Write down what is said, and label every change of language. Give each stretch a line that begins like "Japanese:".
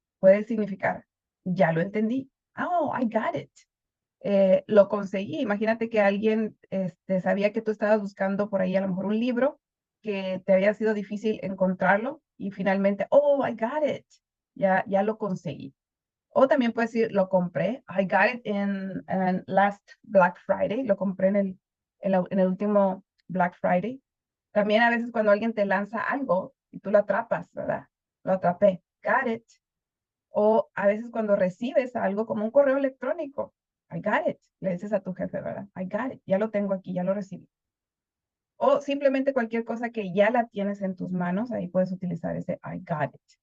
Spanish: Puede significar, ya lo entendí.
English: Oh, I got it.
Spanish: Lo conseguí. Imagínate que alguien sabía que tú estabas buscando por ahí a lo mejor un libro que te había sido difícil encontrarlo y finalmente,
English: oh, I got it.
Spanish: Ya lo conseguí. O también puedes decir, lo compré.
English: I got it in last Black Friday.
Spanish: Lo compré en el último Black Friday. También a veces cuando alguien te lanza algo y tú lo atrapas, ¿verdad? Lo atrapé. Got it. O a veces cuando recibes algo como un correo electrónico.
English: I got it.
Spanish: Le dices a tu jefe, ¿verdad?
English: I got it.
Spanish: Ya lo tengo aquí, ya lo recibí. O simplemente cualquier cosa que ya la tienes en tus manos, ahí puedes utilizar ese I got it.